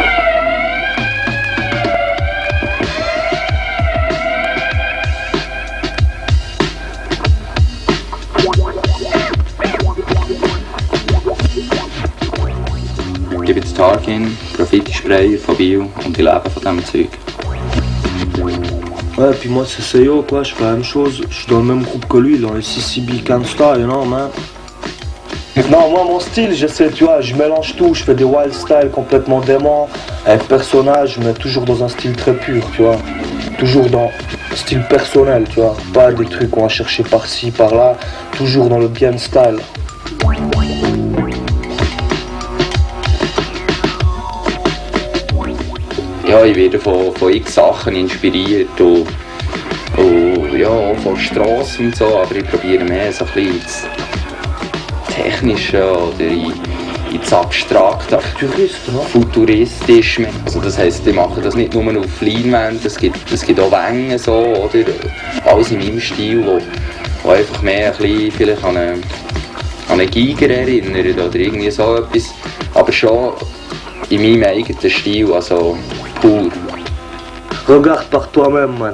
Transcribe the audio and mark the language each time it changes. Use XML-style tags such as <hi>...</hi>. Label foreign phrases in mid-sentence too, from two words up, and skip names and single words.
<de>Ich gebe jetzt Tarkin, Graffiti-Spray, Biel und ich lebe von diesem Zeug.</de> <fr>Ouais, puis moi c'est Seyo, quoi, je fais la même chose, je suis dans le même groupe que lui, dans les CCB Gangsta,</fr> <en>you know, man.</en> <fr>Non, moi mon style, j'essaie, tu vois, je mélange tout, je fais des</fr> <en>wild styles</en> <fr>complètement déments, avec personnage, mais toujours dans un style très pur, tu vois. Toujours dans style personnel, tu vois, pas des trucs qu'on va chercher par-ci, par-là, toujours dans le bien style.</fr> <de>Ja, ich werde von x Sachen inspiriert und ja, auch von Strassen und so, aber ich probiere mehr so ein bisschen ins Technische oder ins Abstrakte, futuristisch. Also das heisst, ich mache das nicht nur auf Leinwand, es gibt auch Wänge so, oder alles in meinem Stil, wo einfach mehr ein bisschen vielleicht an einen Giger erinnert oder irgendwie so etwas, aber schon in meinem eigenen Stil, also pur.</de> <fr>Regarde par toi-même, man.</fr>